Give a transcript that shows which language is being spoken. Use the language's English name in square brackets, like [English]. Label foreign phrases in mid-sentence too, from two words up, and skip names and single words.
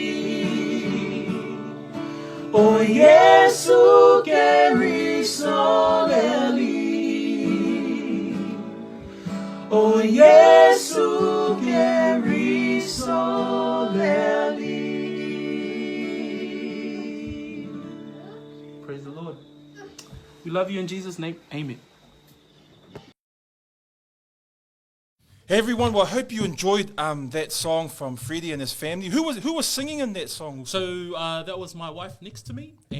[Samoan] O Yesu keriso le li O Yesu keriso le li [English] Praise the Lord. We love you in Jesus' name. Amen. Hey everyone, well I hope you enjoyed that song from Freddie and his family. Who was singing in that song? So that was my wife next to me, and